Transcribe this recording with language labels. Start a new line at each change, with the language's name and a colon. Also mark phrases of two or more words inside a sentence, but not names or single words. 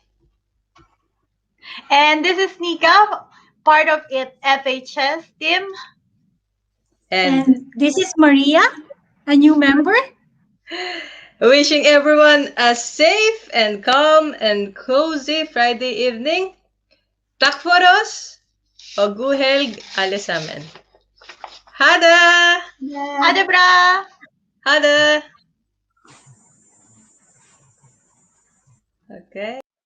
English: And this is Nika, part of it FHS team. And this is Maria, a new member. wishing everyone a safe and calm and cozy Friday evening.
Norwegian: Takk for oss, og god helg alle sammen. Ha det! Ha det bra! Ha det!
English: Okay.